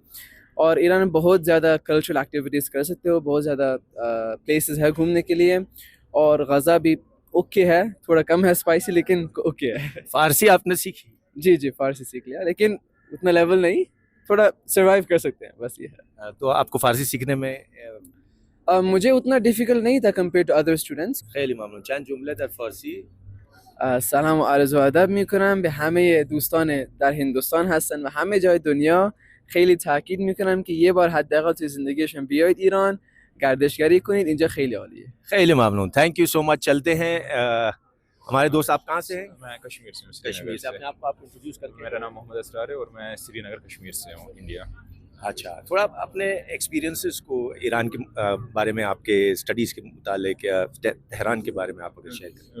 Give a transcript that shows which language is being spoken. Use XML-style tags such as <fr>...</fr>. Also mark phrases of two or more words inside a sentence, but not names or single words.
<hi>और ईरान में बहुत ज़्यादा</hi> <en>cultural activities</en> <hi>कर सकते हो, बहुत ज़्यादा प्लेसेस है घूमने के लिए, और गज़ा भी ओके है, थोड़ा कम है स्पाइसी, लेकिन ओके है. फारसी आपने सीखी? जी, फारसी सीख लिया, लेकिन उतना लेवल नहीं, थोड़ा सर्वाइव कर सकते हैं, बस ये है. तो आपको फारसी सीखने में मुझे उतना डिफ़िकल्ट नहीं था</hi> <en>compare to other students.</en> <fa>خیلی ممنون. چند جمله در فارسی؟ سلام و عرض و ادب میکنم به همه دوستان در هندوستان هستن و همه جای دنیا. خیلی تاکید میکنم که یه بار حداقل توی زندگیشون بیاید ایران، گردشگری کنید، اینجا خیلی عالیه. خیلی ممنون.</fa> <en>thank you so much.</en> <hi>चलते हैं. हमारे दोस्त, आप कहाँ से हैं? मैं कश्मीर से हूँ. कश्मीर से. अपने आप इंट्रोड्यूस करके. मेरा नाम मोहम्मद असरार है और मैं श्रीनगर कश्मीर से हूँ, इंडिया. अच्छा, थोड़ा अपने एक्सपीरियंसेस को ईरान के बारे में, आपके स्टडीज़ के मुतालिक या तेहरान के बारे में आप अगर शेयर करें?</hi>